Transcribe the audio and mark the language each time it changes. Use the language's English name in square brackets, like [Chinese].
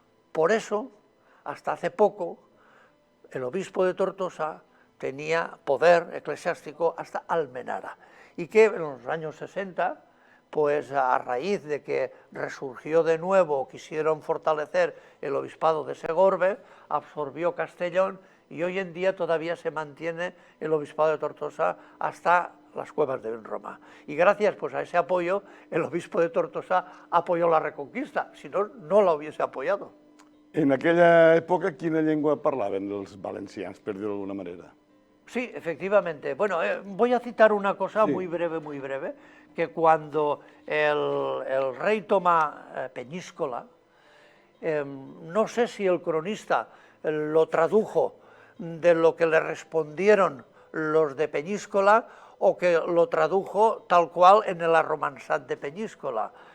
[Spanish] Por eso, hasta hace poco, el obispo de Tortosa tenía poder eclesiástico hasta Almenara, y que en los años 60, pues a raíz de que resurgió de nuevo, quisieron fortalecer el obispado de Segorbe, absorbió Castellón, y hoy en día todavía se mantiene el obispado de Tortosa hasta las cuevas de Roma. Y gracias pues a ese apoyo, el obispo de Tortosa apoyó la Reconquista, si no, no la hubiese apoyado. [Catalan] En aquella època, quina llengua parlaven els valencians, per dir-ho d'alguna manera? [Spanish] Sí, efectivamente. Bueno, voy a citar una cosa muy breve, que cuando el rey toma Peñíscola, no sé si el cronista lo tradujo de lo que le respondieron los de Peñíscola o que lo tradujo tal cual en el Arromançat de Peñíscola.